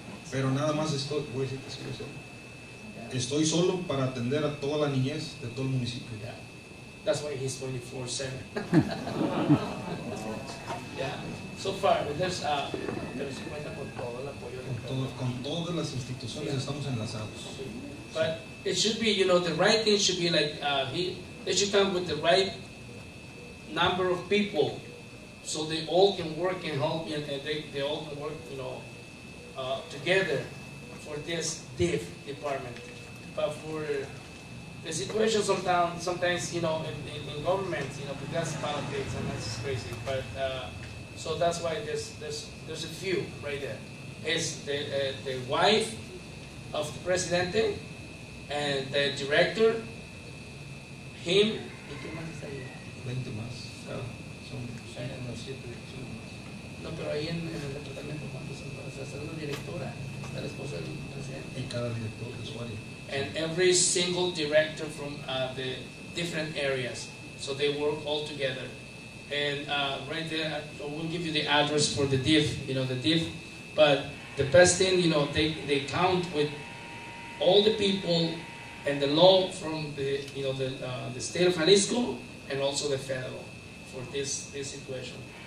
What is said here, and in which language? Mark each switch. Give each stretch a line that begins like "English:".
Spanish: Pero nada más voy a decir que estoy solo para atender a toda la niñez de todo el municipio.
English: Yeah. That's why he's 24/7. Yeah. So far, there's
Spanish: pero sí cuenta con todo el apoyo de Con todas las instituciones estamos enlazados.
English: But it should be, the right thing should be like they should come with the right number of people, so they all can work and help, and they all can work, together for this DIF department. But for the situation sometimes in government, because politics and that's crazy. But so that's why there's a few right there. It's the wife of the presidente and the director, him.
Spanish: ¿Y qué más está ahí? 20 más. Son 7 No, pero ahí en el departamento, ¿cuántos son? O sea, está la directora, está la esposa del presidente. Y cada director de su área.
English: And every single director from the different areas. So they work all together. And right there, I will give you the address for the DIF, the DIF. But the best thing, they count with all the people and the law from the state of Jalisco and also the federal for this situation.